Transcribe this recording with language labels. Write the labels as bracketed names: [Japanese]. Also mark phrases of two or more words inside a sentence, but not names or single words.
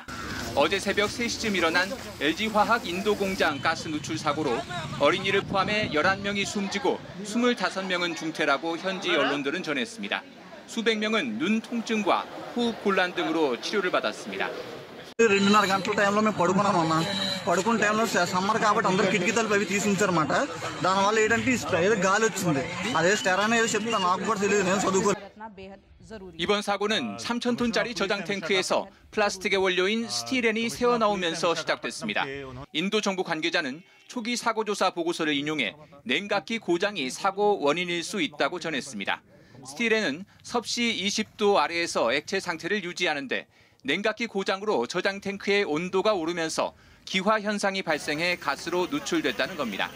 [Korean] 어제 새벽 3시쯤 일어난 LG화학 인도 공장 가스 누출 사고로 어린이를 포함해 11명이 숨지고 25명은 중태라고 현지 언론들은 전했습니다. 수백 명은 눈 통증과 호흡 곤란 등으로 치료를 받았습니다. [Telugu] 2.5 గంటల టైంలో మేము పడుకున్నాం అన్న పడుకున్న టైంలో సమ్మర్ కాబట్టి అందరూ కిటికీ తలుపు అవి తీసి ఉంచారన్నమాట దానివల్ల ఏంటంటే ఏదో గాలి వచ్చింది అదే స్టెరాన్ ఏదో చెప్తా నాకు కూడా తెలియదు నేను చదువుకోలేదు. [Korean] 이번 사고는 3,000톤짜리 저장 탱크에서 플라스틱의 원료인 스티렌이 새어나오면서 시작됐습니다. 인도 정부 관계자는 초기 사고 조사 보고서를 인용해 냉각기 고장이 사고 원인일 수 있다고 전했습니다. 스티렌은 섭씨 20도 아래에서 액체 상태를 유지하는데 냉각기 고장으로 저장 탱크의 온도가 오르면서 기화 현상이 발생해 가스로 누출됐다는 겁니다.